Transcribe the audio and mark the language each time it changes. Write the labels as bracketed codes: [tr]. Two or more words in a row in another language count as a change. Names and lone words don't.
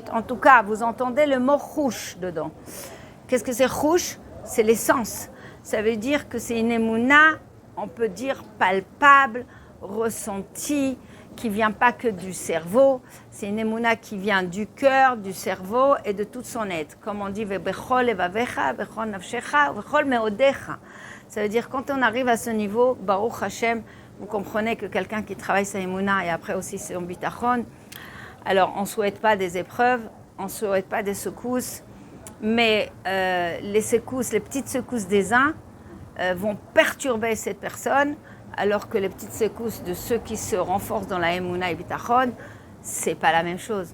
[fr] En tout cas, vous entendez le mot chouch dedans. Qu'est-ce que c'est chouch? C'est l'essence. Ça veut dire que c'est une émouna, on peut dire palpable, ressentie, qui vient pas que du cerveau. C'est une émouna qui vient du cœur, du cerveau et de toute son être. Comme on dit, [he] בכל לבבך, בכל נפשך, בכל מאדך. [fr] Ça veut dire quand on arrive à ce niveau, [he] ברוך השם, [fr] vous comprenez que quelqu'un qui travaille sa émouna et après aussi son bitachon, alors on ne souhaite pas des épreuves, on ne souhaite pas des secousses, mais les secousses, les petites secousses des uns vont perturber cette personne, alors que les petites secousses de ceux qui se renforcent dans la émouna et bitachon, c'est pas la même chose.